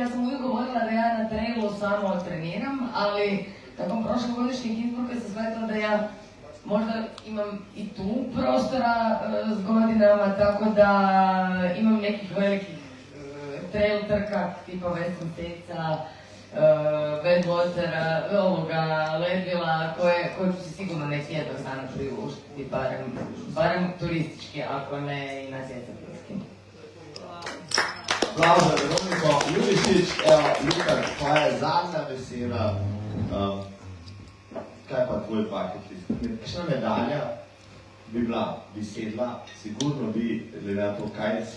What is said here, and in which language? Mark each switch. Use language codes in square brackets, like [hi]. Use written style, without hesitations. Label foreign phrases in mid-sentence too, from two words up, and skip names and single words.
[hr] Ja sam uvijek govorila da ja na trailu samo treniram, ali nakon prošlogodišnjih izborka sam shvatila da ja možda imam i tu prostora s godinama, tako da imam nekih velikih trail trka tipa Western Statesa, Bedwatera, Leadvilla, koje ću se sigurno neki jednog dana priuštiti, barem turistički, ako ne i na sjetateljski. [sl] Bravo za Veroniko. Ljubišić, evo, Luka, tvoja je zadnja beseda. Kaj pa tvoj bucket list? Kakšna medalja? bi sedla, sigurno bi, glede na to, kaj si